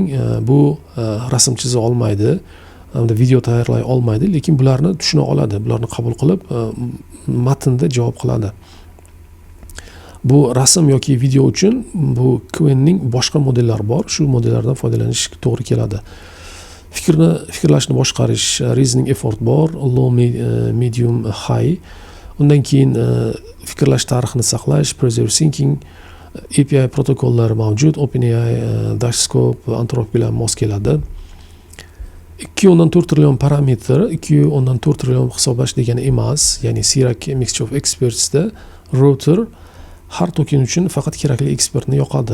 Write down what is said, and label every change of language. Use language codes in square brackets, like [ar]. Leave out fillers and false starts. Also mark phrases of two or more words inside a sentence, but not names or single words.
[uz] Bu rasm chiza olmaydi, hamda video tayyorlay olmaydi, lekin bularni tushuna oladi. Bularni qabul qilib matnda javob qiladi. Bu rasm yoki video uchun bu Qwenning boshqa modellari bor. Shu modellardan foydalanish to'g'ri keladi. Fikrlashni boshqarish, [en] reasoning effort bor, low, medium, high. [uz] Undan keyin fikrlash tarixini saqlash, [en] preserve thinking, [uz] API protokollari mavjud, OpenAI, Dashscope, Anthropic bilan mos keladi. 2.4 trillion parametr, 2.4 trillion hisoblash degani emas. Ya'ni Sirac [en] Mixture of Experts'da [uz] router har token uchun faqat kerakli ekspertni yoqadi.